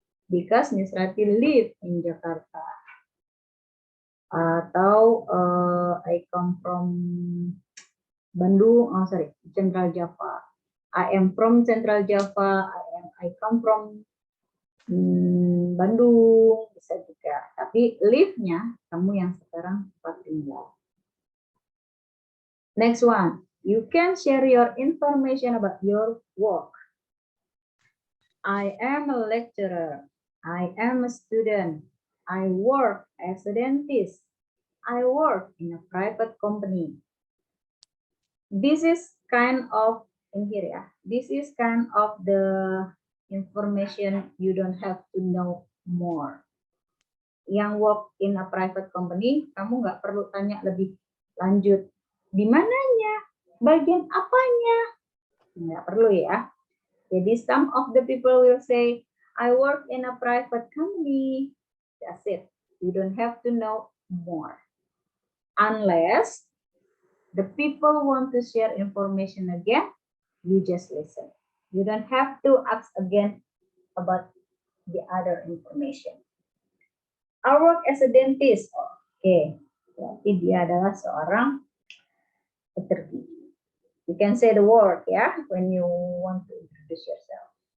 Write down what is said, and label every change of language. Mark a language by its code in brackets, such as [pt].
[en] Because Miss Ratih live in Jakarta. [id] Atau [en] I come from Bandung, Central Java. I am from Central Java. I come from [id] Bandung, bisa juga. Tapi live-nya kamu yang sekarang tempat tinggal. [en] Next one, you can share your information about your work. I am a lecturer. I am a student. I work as a dentist. I work in a private company. This is kind of in here ya. This is kind of the information you don't have to know more. [id] Yang [en] work in a private company, [id] kamu nggak perlu tanya lebih lanjut. Di mananya? Bagian apanya? Nggak perlu ya. Jadi [en] some of the people will say, I work in a private company. That's it. You don't have to know more. Unless the people want to share information again, you just listen. You don't have to ask again about the other information. I work as a dentist. [id] Oke, berarti dia adalah seorang dokter gigi. [en] You can say the word ya when you want to introduce yourself.